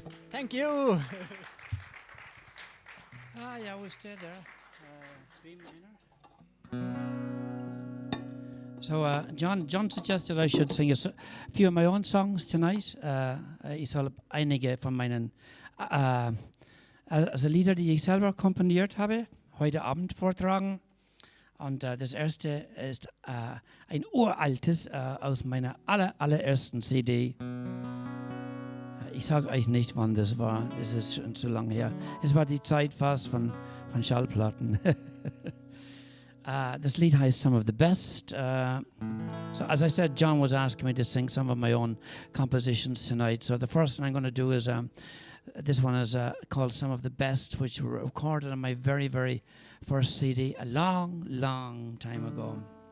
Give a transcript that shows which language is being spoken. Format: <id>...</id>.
<en>Thank you. Yeah, we stayed there. B minor. So John suggested I should sing a few of my own songs tonight.</en> <de>Ich soll einige von meinen also Lieder, die ich selber komponiert habe, heute Abend vortragen. Und das erste ist ein uraltes aus meiner allerersten CD. Ich sage euch nicht, wann das war. Das ist schon zu lange her. Es war die Zeit fast von Schallplatten. This lead heißt Some of the Best.</de> <en>So as I said, John was asking me to sing some of my own compositions tonight. So the first one I'm going to do is, this one is called Some of the Best, which were recorded on my very, very first CD a long, long time ago.</en>